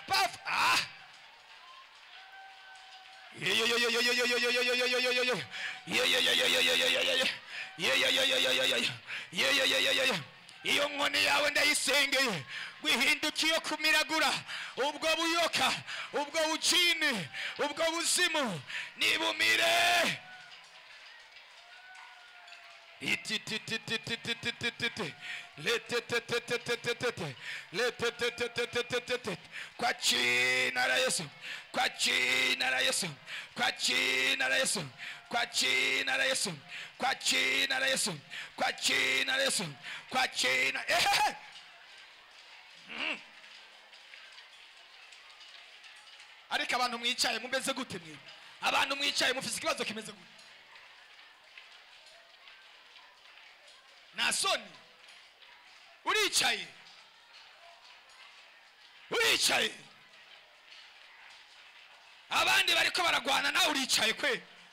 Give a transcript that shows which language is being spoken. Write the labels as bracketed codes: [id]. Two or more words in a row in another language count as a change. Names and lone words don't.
[rn] iyo nkoni yawe ndayisengeye wihindukiye kumiragura ubwo buyoka, ubwo bucine, ubwo buzimu nibumire. [sw] Kwa jina la Yesu, kwa jina la Yesu, kwa jina la Yesu, kwa jina la Yesu, kwa jina la Yesu, kwa jina la Yesu, kwa jina [rn] ariko abantu mwicaye mumeze gute mwe? Abantu mwicaye mufise ikibazo kimeze gute? Nasoni uricaye abandi bariko baragwana nawe uricaye kwe.